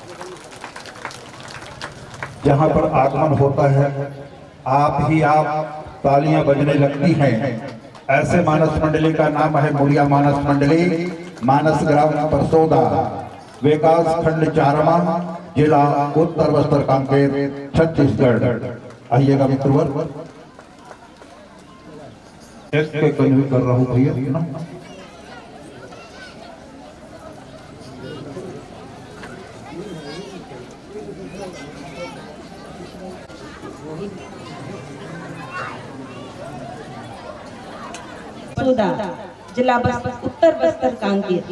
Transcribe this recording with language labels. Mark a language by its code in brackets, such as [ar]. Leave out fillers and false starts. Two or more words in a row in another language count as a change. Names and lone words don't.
[hi] जहां पर आगमन होता है, आप तालियां बजने लगती हैं। ऐसे मानस मंडली का नाम है मुड़िया मानस मंडली, मानस ग्राम परसोदा, विकास खंड चारमा, जिला उत्तर बस्तर कांकेर, छत्तीसगढ़। आइएगा मित्रवर, कर रहा हूँ भैया ना। जिला उत्तर बस्तर कांकेर।